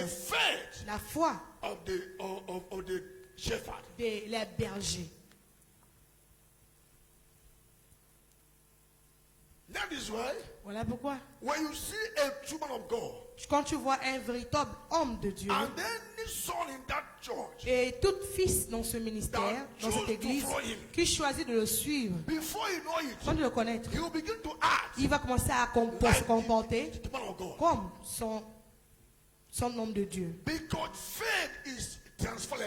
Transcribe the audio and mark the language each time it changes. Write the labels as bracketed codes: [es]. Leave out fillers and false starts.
[en] the faith [fr] la foi [en] of the shepherd. [fr] de les bergers. [en] That is why [fr] Voilà pourquoi, [en] when you see a true man of God [fr] quand tu vois un véritable homme de Dieu, [en] and any son in that church, [fr] et tout fils dans ce ministère, dans cette église, qui choisit de le suivre, [en] before you know it, [fr] sans le connaître, [en] he will begin to act [fr] il va commencer à se comporter [en] the man of God. [fr] comme son homme de Dieu. [en] Because faith is transferable.